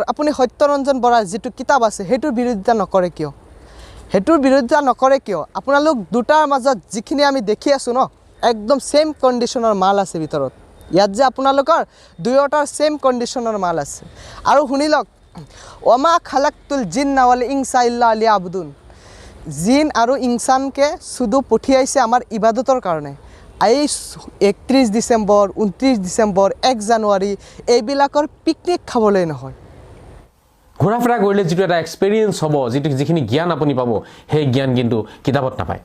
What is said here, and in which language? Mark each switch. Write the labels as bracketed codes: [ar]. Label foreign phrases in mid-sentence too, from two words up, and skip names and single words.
[as] আপুনি সত্যৰঞ্জন বৰাৰ যিটো কিতাপ আছে সেইটোৰ বিৰোধিতা নকৰে কিয়? আপোনালোক দুটাৰ মাজত যিখিনি আমি দেখি আছোঁ ন, একদম [en] same conditionৰ [as] মাল আছে ভিতৰত। ইয়াত যে আপোনালোকৰ দুয়োটাৰ [en] same conditionৰ [as] মাল আছে। আৰু শুনি লওক, [ar] وما خلقت الجن والإنس إلا ليعبدون, [as] জিন আৰু ইনসানকে শুধু পঠিয়াইছে আমাৰ ইবাদতৰ কাৰণে। এই 31 ডিচেম্বৰ, 29 ডিচেম্বৰ, 1 জানুৱাৰী এইবিলাকৰ পিকনিক খাবলৈ নহয়। ঘূৰা ফুৰা কৰিলে যিটো এটা এক্সপেৰিয়েঞ্চ হ'ব, যিখিনি জ্ঞান আপুনি পাব, সেই জ্ঞান কিন্তু কিতাপত নাপায়।